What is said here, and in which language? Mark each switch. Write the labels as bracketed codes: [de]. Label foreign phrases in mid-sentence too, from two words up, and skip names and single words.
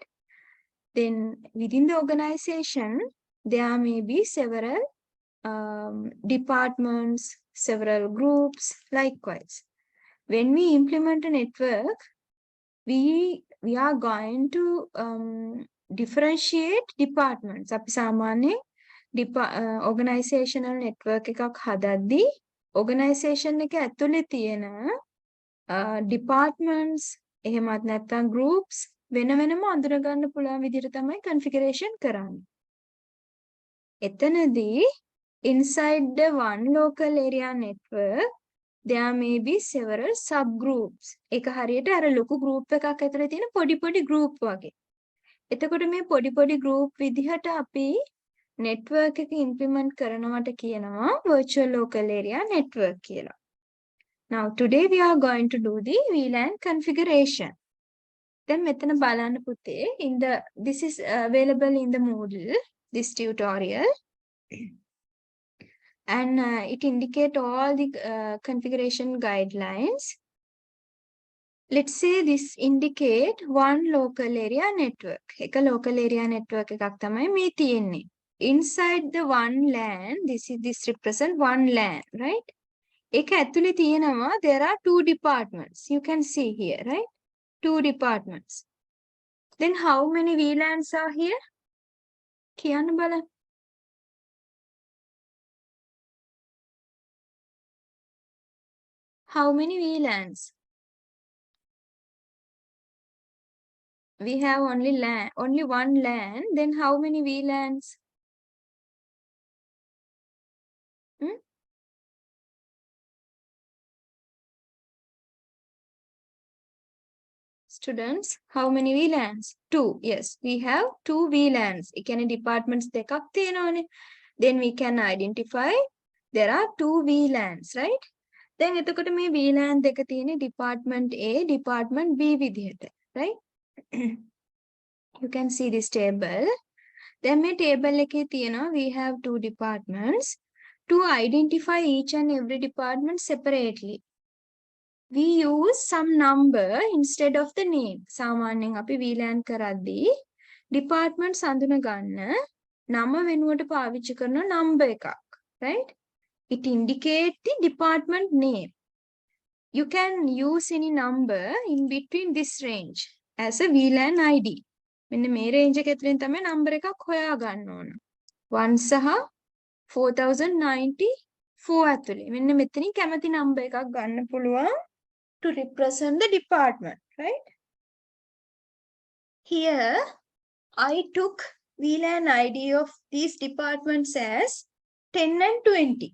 [en] Then within the organization, there may be several departments, several groups, likewise. When we implement a network, we are going to differentiate departments. [si] අපි සාමාන්‍යයෙන් [en] organizational network [si] එකක් හදද්දී organization එක ඇතුලේ තියෙන departments එහෙමත් නැත්නම් groups වෙන වෙනම අඳුර ගන්න පුළුවන් විදිහට තමයි configuration කරන්නේ. [en] එතනදී inside the one local area network, there may be several subgroups. [si] එක හරියට අර ලොකු group එකක් ඇතුලේ තියෙන පොඩි group වගේ. එතකොට මේ පොඩි group විදිහට අපි network එක implement කරනවට කියනවා [en] virtual local area network [si] කියලා. [en] Now today we are going to do the VLAN configuration. [si] Then මෙතන බලන්න පුතේ, [en] this is available in the Moodle, this tutorial. And it indicate all the configuration guidelines. Let's say this indicate one local area network. [si] එක [en] local area network [si] එකක් තමයි මේ තියෙන්නේ. [en] Inside the one LAN, this represent one LAN, right? [si] ඒක ඇතුලේ තියෙනවා, [en] there are two departments. You can see here, right? Two departments. Then how many VLANs are here? [si] කියන්න බලන්න. [en] How many VLANs? We have only one LAN. Then how many VLANs? Students, how many VLANs? Two. Yes, we have two VLANs. [si] ඒ කියන්නේ departments දෙකක් තියෙනවානේ. [en] Then we can identify there are two VLANs, right? [si] Then එතකොට මේ VLAN දෙක තියෙන්නේ [en] department A, department B [si] විදිහට, right? [en] You can see this table. Then [si] මේ table එකේ තියෙනවා [en] we have two departments. To identify each and every department separately, we use some number instead of the name. [si] සාමාන්‍යයෙන් අපි VLAN කරද්දී departments අඳුන ගන්න නම වෙනුවට පාවිච්චි කරන number එකක්, [en] right? It indicates the department name. You can use any number in between this range as a VLAN ID. [si] මෙන්න මේ range එක ඇතුලෙන් තමයි number එකක් හොයා ගන්න ඕන. 1 සහ 4094 ඇතුලේ. මෙන්න මෙතනින් කැමති number එකක් ගන්න පුළුවන් [en] to represent the department, right? Here, I took VLAN ID of these departments as 10 and 20.